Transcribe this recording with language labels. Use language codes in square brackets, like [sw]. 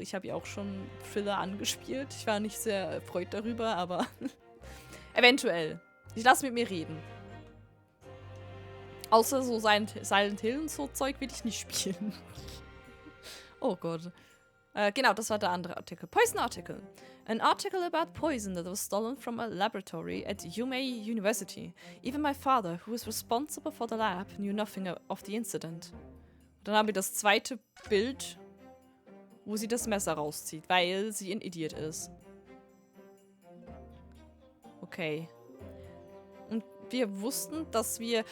[de] Ich habe ja auch schon Thriller angespielt. Ich war nicht sehr erfreut darüber, aber eventuell. Ich lasse mit mir reden. Außer so Silent Hill und so Zeug will ich nicht spielen. Oh Gott. Genau, das war der andere Artikel. [en] Poison Article. An article about poison that was stolen from a laboratory at Yumei University. Even my father, who was responsible for the lab, knew nothing of the incident. [de] Dann haben wir das zweite Bild, wo sie das Messer rauszieht, weil sie ein Idiot ist. Okay. Und wir wussten, dass wir...